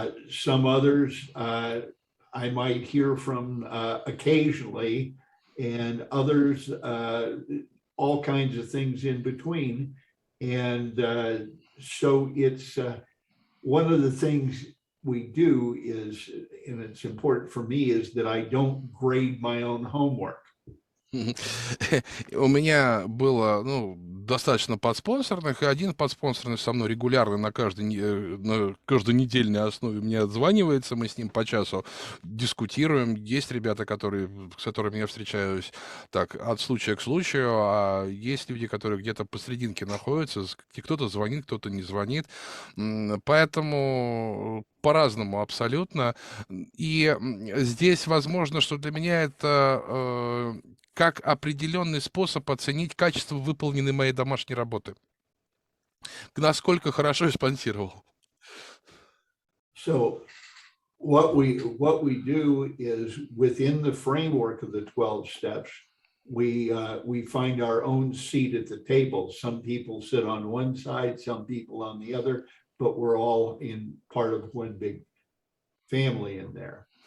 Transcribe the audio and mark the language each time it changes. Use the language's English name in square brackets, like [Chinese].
[English] Some others I might hear from occasionally, and others all kinds of things in between. And so it's one of the things we do is, and it's important for me, is that I don't grade my own homework. [Russian] У меня было, достаточно подспонсорных, и один подспонсорный со мной регулярно на каждонедельной основе мне отзванивается, мы с ним по часу дискутируем. Есть ребята, с которыми я встречаюсь так от случая к случаю, а есть люди, которые где-то посерединке находятся, кто-то звонит, кто-то не звонит. Поэтому по-разному абсолютно. И здесь возможно, что для меня это как определенный способ оценить качество выполненной моей домашней работы. Насколько хорошо я спонсировал. [English] So what we do is within the framework of the 12 steps, we find our own seat at the table. Some people sit on one side, some people on the other, but we're all in part of one big family in there.